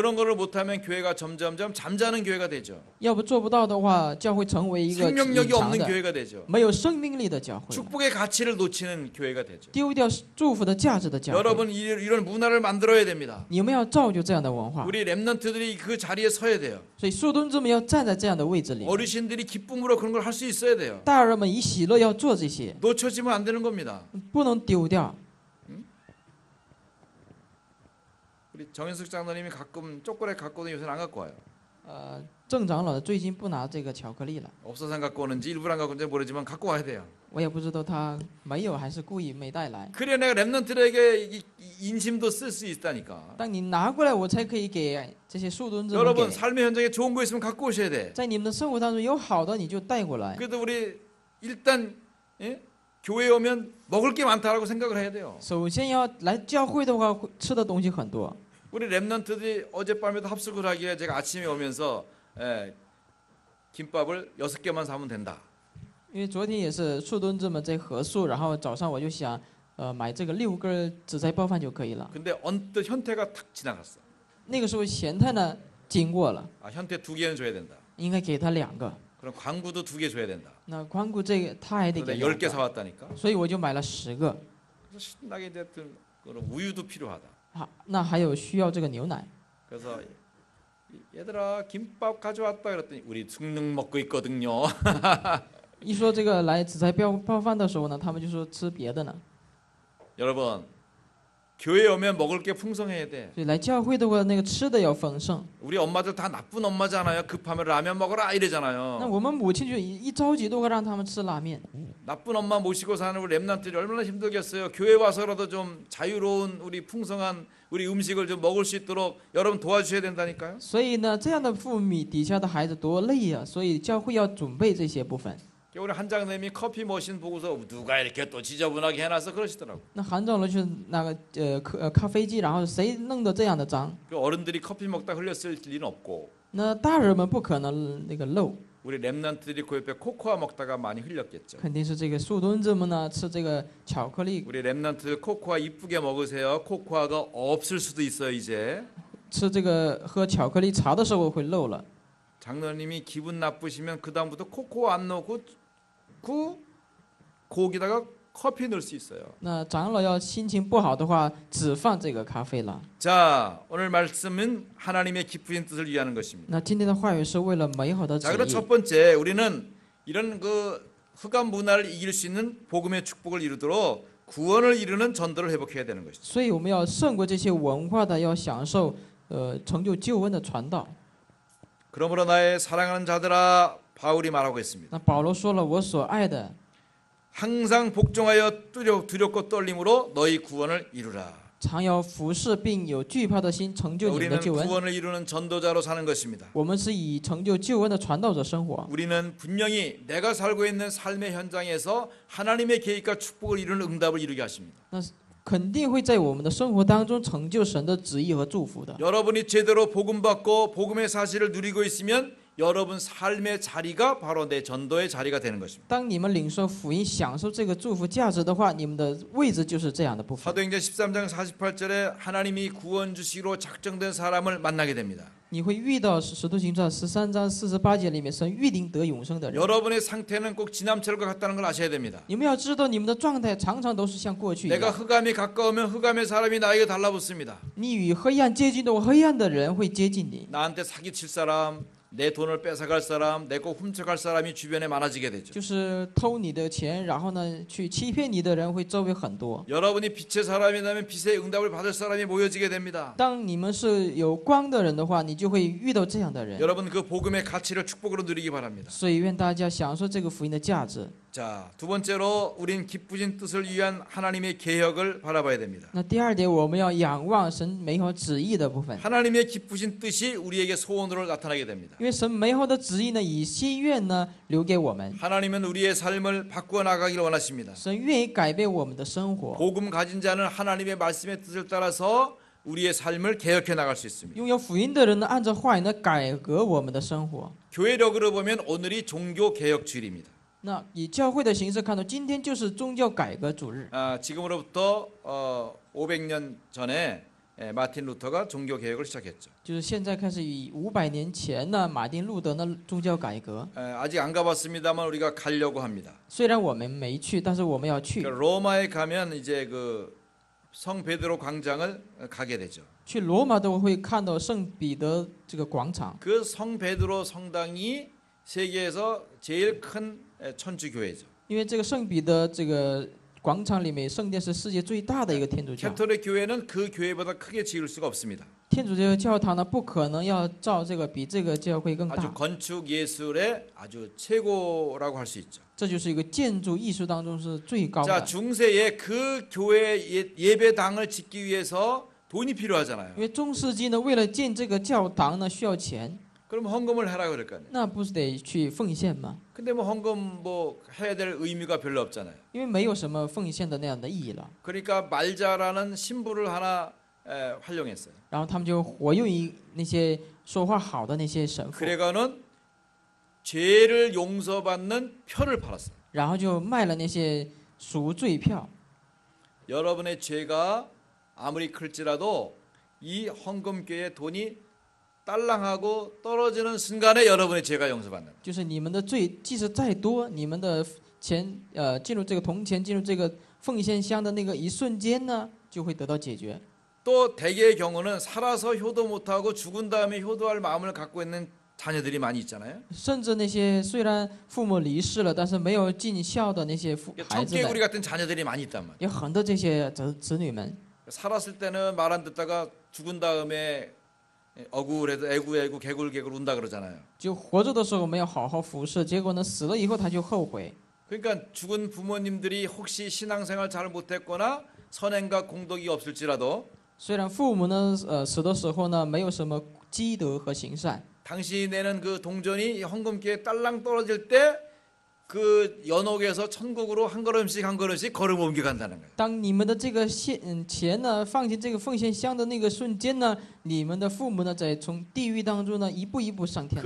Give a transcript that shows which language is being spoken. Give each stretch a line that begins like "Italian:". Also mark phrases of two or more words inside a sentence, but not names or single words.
Korean: 그런 거를 못하면 교회가 점점점 잠자는 교회가 되죠.
Chinese: 要不做不到的话，教会成为一个
Korean: 생명력이
Chinese: 隐藏
Korean: 없는
Chinese: 的、
Korean: 교회가 되죠.
Chinese: 没有生命力的教会，
Korean: 축복의 가치를 놓치는 교회가 되죠.
Chinese: 丢掉祝福的价值的教会。
Korean: 여러분 이런 문화를 만들어야 됩니다.
Chinese: 你们要造就这样的文化，
Korean: 우리 렘넌트들이 그 자리에 서야 돼요.
Chinese: 所以树墩子们要站在这样的位置里，
Korean: 어르신들이 기쁨으로 그런 걸 할 수 있어야 돼요.
Chinese: 大人们以喜乐要做这些，
Korean: 놓쳐지면 안 되는 겁니다.
Chinese: 不能丢掉。
Korean: 우리 정현숙 장로님이 가끔 초콜릿 갖고 오는 요새는 안 갖고 와요.
Chinese: 郑长老最近不拿这个巧克力了，
Korean: 없어서 안 갖고 오는지 일부러 안 갖고 오는지 모르지만 갖고 와야 돼요.
Chinese: 我也不知道他没有还是故意没带来。
Korean: 그래야 내가 렘넌트들에게 인심도 쓸 수 있다니까.
Chinese: 当你拿过来，我才可以给这些树墩子们
Korean: 여러분
Chinese: 给。
Korean: 삶의 현장에 좋은 거 있으면 갖고 오셔야 돼.
Chinese: 在你们的生活当中有好的，你就带过来。
Korean: 그래도 우리 일단 예? 교회에 오면 먹을 게 많다라고 생각을 해야 돼요.
Chinese: 首先要来教会的话，吃的东西很多。
Korean: 우리 렘넌트들이 어젯밤에도 합숙을 하기에 제가 아침에 오면서 김밥을 6개만 사면 된다.
Chinese: 因为昨天也是树墩子们在合宿，然后早上我就想，买这个6根紫菜包饭就可以了。
Korean: 근데 언뜻 현태가 탁 지나갔어.
Chinese: 那个时候贤太呢经过了，
Korean: 아, 현태 2개는 줘야 된다.
Chinese: 应该给他2个。
Korean: 그럼 광구도 2개 줘야 된다.
Chinese: 那宽顾这个他还得
Korean: 그래서
Chinese: 给
Korean: 내가 10개
Chinese: 2个，
Korean: 사왔다니까.
Chinese: 所以我就买了10个。
Korean: 그래서 신나게 이제 그런 우유도 필요하다.
Chinese: 好，那还有需要这个牛奶。
Korean: 그래서 얘들아 김밥 가져왔다 그랬더니 우리 숭늉 먹고 있거든요.
Chinese: 一说这个来紫菜包饭的时候呢，他们就说吃别的呢。
Korean: 여러분 교회 오면 먹을 게 풍성해야 돼.
Chinese: 所以来教会的话，那个吃的要丰盛。
Korean: 우리 엄마들 다 나쁜 엄마잖아요. 급하면 라면 먹어라
Chinese: 那
Korean: 이래잖아요.
Chinese: 我们母亲就一着急都会让他们吃拉面。
Korean: 나쁜 엄마 모시고 사는 우리 렘넌트들이 얼마나 힘들겠어요. 교회 와서라도 좀 자유로운 우리 풍성한 우리 음식을 좀 먹을 수 있도록 여러분 도와주셔야 된다니까요.
Chinese: 所以呢，这样的父母底下的孩子多累呀、所以教会要准备这些部分。
Korean: 우리 한장님이 커피 머신 보고서 누가 이렇게 또 지저분하게 해놔서 그러시더라고.
Chinese: 那韩长了去那个咖啡机，然后谁弄得这样的脏？
Korean: 그 어른들이 커피 먹다 흘렸을 리는 없고
Chinese: 那大人们不可能那个漏，
Korean: 우리 렘넌트들이 그 옆에 코코아 먹다가 많이 흘렸겠죠.
Chinese: 肯定是这个树墩子们呢吃这个巧克力，
Korean: 우리 렘넌트들 코코아 이쁘게 먹으세요. 코코아가 없을 수도 있어요 이제.
Chinese: 吃这个喝巧克力茶的时候会漏了。
Korean: 장로님이 기분 나쁘시면 그 다음부터 코코아 안 넣고 그 거기다가 커피 넣을 수 있어요.
Chinese: 那长老要心情不好的话，只放这个咖啡了。
Korean: 자 오늘 말씀은 하나님의 기쁘신 뜻을 위하는 것입니다.
Chinese: 那今天的话语是为了美好的旨
Korean: 자 그럼
Chinese: 意。
Korean: 첫 번째 우리는 이런 그 흑암 문화를 이길 수 있는 복음의 축복을 이루도록 구원을 이루는 전도를 회복해야 되는 것이죠.
Chinese: 所以我们要胜过这些文化的，要享受成就救恩的传道。
Korean: 그러므로 나의 사랑하는 자들아 바울이 말하고 있습니다.
Chinese: 那保罗说了，我所爱的，
Korean: 항상 복종하여 두렵고 떨림으로 너희 구원을 이루라.
Chinese: 常有服侍并有惧怕的心，成就你们的
Korean: 우리는
Chinese: 救恩。
Korean: 구원을 이루는 전도자로 사는 것입니다.
Chinese: 我们是以成就救恩的传道者生活。
Korean: 우리는 분명히 내가 살고 있는 삶의 현장에서 하나님의 계획과 축복을 이루는 응답을 이루게 하십니다.
Chinese: 那肯定会在我们的生活当中成就神的旨意和祝福的。
Korean: 여러분이 제대로 복음 받고 복음의 사실을 누리고 있으면 여러분 삶의 자리가 바로 내 전도의 자리가 되는 것입니다.
Chinese: 当你们领受福音、享受这个祝福价值的话，你们的位置就是这样的部分。
Korean: 사도행전 13장 48절에 하나님이 구원 주시기로 작정된 사람을 만나게 됩니다.
Chinese: 你会遇到《使徒行传》13章48节里面神预定得永生的人。
Korean: 여러분의 상태는 꼭 지남철과 같다는 걸 아셔야 됩니다.
Chinese: 你们要知道，你们的状态常常都是像过去一
Korean: 내가
Chinese: 样。
Korean: 흑암이 가까우면 흑암의 사람이 나에게 달라붙습니다.
Chinese: 你与黑暗接近的话，黑暗的人会接近你。
Korean: 나한테 사기칠 사람, 내 돈을 뺏어갈 사람, 내 거 훔쳐갈 사람이 주변에 많아지게 되죠.
Chinese: 就是偷你的钱，然后呢去欺骗你的人会周围很多。
Korean: 여러분이 빛의 사람이라면 빛의 응답을 받을 사람이 모여지게 됩니다.
Chinese: 当你们是有光的人的话，你就会遇到这样的人。
Korean: 여러분 그 복음의 가치를 축복으로 누리기 바랍니다.
Chinese: 所以愿大家享受这个福音的价值。
Korean: 자, 두 번째로 우린 기쁘신 뜻을 위한 하나님의 계획을 바라봐야 됩니다.
Chinese: 那第二点，我们要仰望神美好旨意的部分，
Korean: 하나님의 기쁘신 뜻이 우리에게 소원으로 나타나게 됩니다.
Chinese: 因为神美好的旨意呢，以心愿呢留给我们。
Korean: 하나님은 우리의 삶을 바꾸어 나가기를 원하십니다.
Chinese: 神愿意改变我们的生活。
Korean: 복음 가진 자는 하나님의 말씀의 뜻을 따라서 우리의 삶을 개혁해 나갈 수 있습니다.
Chinese: 拥有福音的人呢，按照话语呢改革我们的生活。
Korean: 교회력으로 보면 오늘이 종교 개혁 주일입니다.
Chinese: 那以教会的形式看到，今天就是宗教改革主日。
Korean: 지금으로부터 500년 전에 마틴 루터가 종교 개혁을 시작했죠.
Chinese: 就是现在开始，以500年前呢，马丁路德呢宗教改革。
Korean: 아직 안 가봤습니다만 우리가 가려고 합니다.
Chinese: 虽然我们没去，但是我们要去。
Korean: 로마에 가면 이제 그 성 베드로 광장을 가게 되죠.
Chinese: 去罗马都会看到圣彼得这个广场。
Korean: 그 성 베드로 성당이 세계에서 제일 큰 천주 교회죠.
Chinese: 因为这个圣彼得这个广场里面，圣殿是世界最大的一个天主教。
Korean: 캐톨릭 교회는 그 교회보다 크게 지을 수가 없습니다.
Chinese: 天主教教堂呢，不可能要造这个比这个教会更
Korean: 아주
Chinese: 大。
Korean: 건축 예술의 아주 최고라고 할 수 있죠.
Chinese: 这就是一个建筑艺术当中是最高
Korean: 자
Chinese: 的。
Korean: 중세에 그 교회 예배당을 짓기 위해서 돈이 필요하잖아요.
Chinese: 因为中世纪呢，为了建这个教堂呢，需要钱，
Korean: 그럼 헌금을 해라 그럴 거 아니에요.
Chinese: 那不是得去奉献吗？
Korean: 근데 뭐 헌금 뭐 해야 될 의미가 별로 없잖아요.
Chinese: 因为没有什么奉献的那样的意义了。
Korean: 그러니까 말자라는 신부를 하나 활용했어요.
Chinese: 然后他们就活用于那些说话好的那些神父，
Korean: 그래가는 죄를 용서받는 표를 팔았어요.
Chinese: 然后就卖了那些赎罪票。
Korean: 여러분의 죄가 아무리 클지라도 이 헌금교의 돈이 딸랑하고 떨어지는 순간에 여러분의 죄가 용서받는.
Chinese: 就是你们的罪即使再多，你们的钱进入这个铜钱进入这个奉献箱的那个一瞬间呢，就会得到解决。
Korean: 또 대개의 경우는 살아서 효도 못하고 죽은 다음에 효도할 마음을 갖고 있는 자녀들이 많이 있잖아요.
Chinese: 甚至那些虽然父母离世了，但是没有尽孝的那些孩子
Korean: 청개구리
Chinese: 们，
Korean: 같은 자녀들이 많이 있단 말이에요.
Chinese: 有很多这些子女们，
Korean: 살았을 때는 말 안 듣다가 죽은 다음에 억울해도 애구 개굴 운다 그러잖아요.
Chinese: 就活着的时候没有好好服侍，结果呢死了以后他就后悔。
Korean: 그러니까 죽은 부모님들이 혹시 신앙생활 잘 못했거나 선행과 공덕이 없을지라도
Chinese: 虽然父母呢死的时候呢没有什么积德和行善，
Korean: 당신이 내는 그 동전이 헌금기에 딸랑 떨어질 때 그 연옥에서 천국으로 한 걸음씩 걸음 옮겨간다는 거예요.
Chinese: 当你们的这个钱呢放进这个奉献箱的那个瞬间呢，你们的父母呢在从地狱当中呢一步一步上天